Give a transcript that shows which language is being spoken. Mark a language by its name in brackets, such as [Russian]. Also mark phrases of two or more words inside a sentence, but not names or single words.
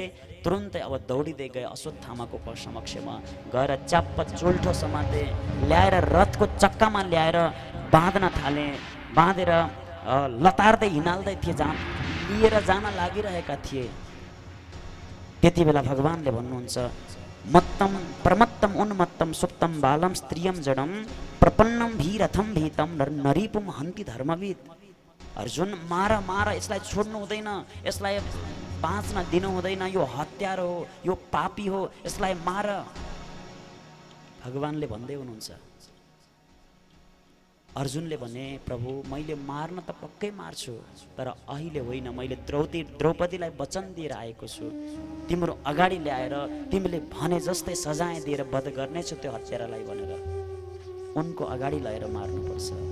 [Nepali] तुरुन्तै अब दौडिँदै गए अश्वत्थामाको समक्षमा गएर च्याप्प चुल्ठो समाते, ल्याएर रथको चक्कामा ल्याएर बाँध्न थाले। बाँधेर लतार्दै हिँडाल्दै थिए, लिएर जान लागिरहेका थिए। त्यति बेला भगवानले भन्नुहुन्छ [Sanskrit] मत्तम प्रमत्तम उन्मत्तम सुप्तम बालम स्त्रियम जडम प्रपन्नम भीरथम भीतम नरीपुम हन्ति धर्मविद। [Nepali] अर्जुन मार मार, यसलाई छोड्नु हुँदैन, यसलाई बाँच्न दिनु हुँदैन, यो हत्यार हो, यो पापी हो, यसलाई मार। भगवानले भन्दै हुनुहुन्छ। अर्जुनले भने प्रभु मैले मार्न त पक्कै मार्छु, तर अहिले होइन, मैले द्रौपदीलाई वचन दिएर आएको छु, तिम्रो अगाडि ल्याएर तिमीले भने जस्तै सजाय दिएर वध गर्नेछु त्यो हत्यारालाई भनेर उनको अगाडि लगेर मार्नुपर्छ।